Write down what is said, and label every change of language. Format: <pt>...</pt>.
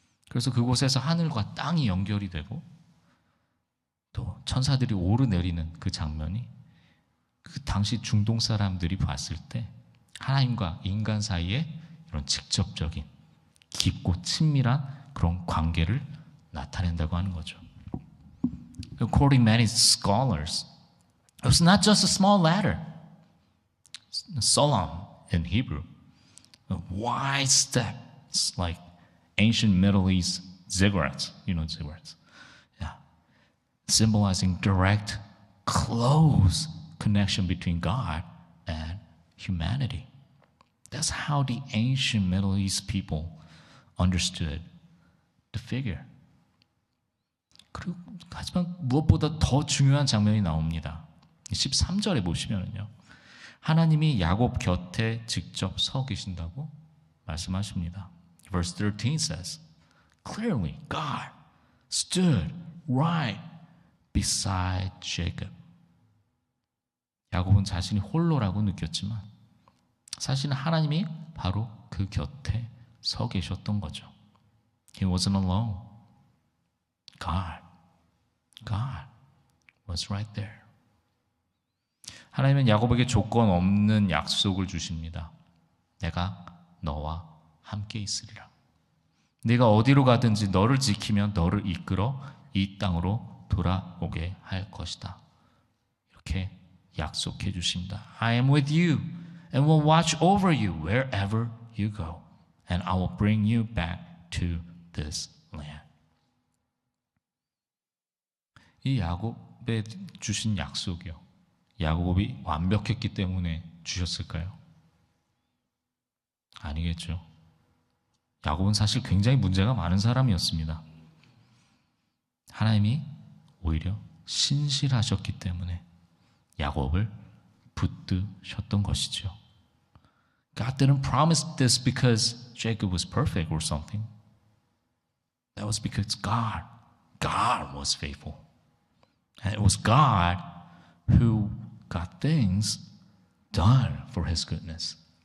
<ko>그래서 그곳에서 하늘과 땅이 연결이 되고 또 천사들이 오르내리는 그 장면이 그 당시 중동 사람들이 봤을 때 하나님과 인간 사이에 이런 직접적인 깊고 친밀한 그런 관계를 나타낸다고 하는 거죠.</ko> <en>According to many scholars, it was not just a small ladder. Solam in Hebrew. Wide steps like ancient Middle East ziggurats. You know ziggurats. Yeah. Symbolizing direct, close connection between God and humanity. That's how the ancient Middle East people understood the figure.</en> <ko>그리고 하지만 무엇보다 더 중요한 장면이 나옵니다. 13절에 보시면은요. 하나님이 야곱 곁에 직접 서 계신다고 말씀하십니다.</ko> <en>Verse 13 says, Clearly God stood right beside Jacob.</en> <ko>야곱은 자신이 홀로라고 느꼈지만 사실은 하나님이 바로 그 곁에 서 계셨던 거죠.</ko> <en>He wasn't alone. God was right there.</en> <ko>하나님은 야곱에게 조건 없는 약속을 주십니다. 내가 너와 함께 있으리라. 네가 어디로 가든지 너를 지키며 너를 이끌어 이 땅으로 돌아오게 할 것이다. 이렇게 약속해 주십니다.</ko> <en>I am with you and will watch over you wherever you go, and I will bring you back to this land.</en> <ko>이 야곱에 주신 약속이요. 야곱이 완벽했기 때문에 주셨을까요? 아니겠죠. 야곱은 사실 굉장히 문제가 많은 사람이었습니다. 하나님이 오히려 신실하셨기 때문에 야곱을 붙드셨던 것이죠.</ko> <en>God didn't promise this because Jacob was perfect or something. That was because God was faithful. And it was God who got things done for His goodness.</en>